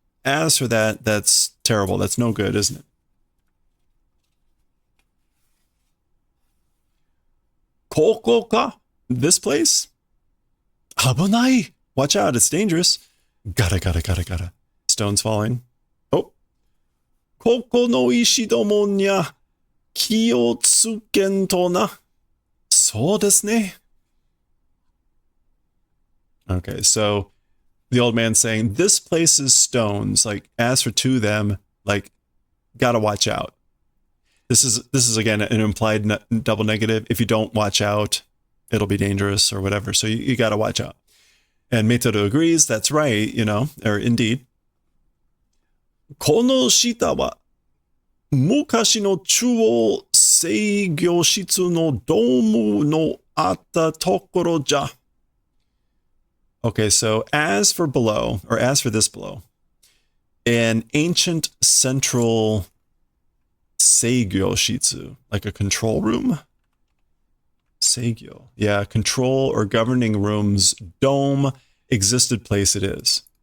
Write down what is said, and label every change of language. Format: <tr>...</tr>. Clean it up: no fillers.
<en>As for that, that's terrible. That's no good, isn't it?</en> <ja>ここか?</ja> <en>This place?</en> <ja>危ない.</ja> <en>Watch out, it's dangerous. Gotta. Stones falling. Oh.</en> <ja>ここの石どもにゃ気をつけんとな. そうですね.</ja> <en>Okay, so the old man's saying, this place is stones. Like, as for to them, like, gotta watch out. This is again an implied double negative. If you don't watch out, it'll be dangerous or whatever. So you got to watch out. And Meitoru agrees. That's right, or indeed.</en> <ja>この下は昔の中央制御室のドームのあったところじゃ.</ja> <en>Okay, so as for below, or as for this below, an ancient central seigyo shitsu, like a control room. Seigyo. Yeah, control or governing room's dome existed place it is.</en>